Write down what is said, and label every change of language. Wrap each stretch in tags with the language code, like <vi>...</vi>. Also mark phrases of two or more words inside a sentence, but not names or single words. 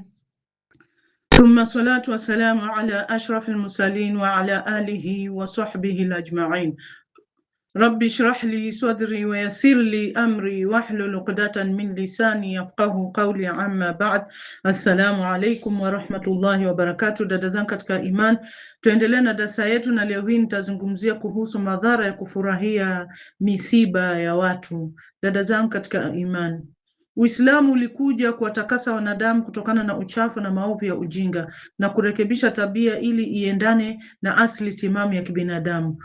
<ar>ثم الصلاة والسلام على أشرف المرسلين وعلى آله وصحبه أجمعين. رب اشرح لي صدري ويسر لي أمري واحلل عقدة من لساني يفقه قولي أما بعد. السلام عليكم ورحمة الله وبركاته.</ar> <sw>Dada zangu katika iman, tuendelee na darasa yetu, na leo hii nitazungumzia kuhusu madhara ya kufurahia misiba ya watu. Dada zangu katika iman, Uislamu ulikuja kuwatakasa wanadamu kutokana na uchafu na maovu ya ujinga na kurekebisha tabia ili iendane na asili timamu ya kibinadamu.</sw>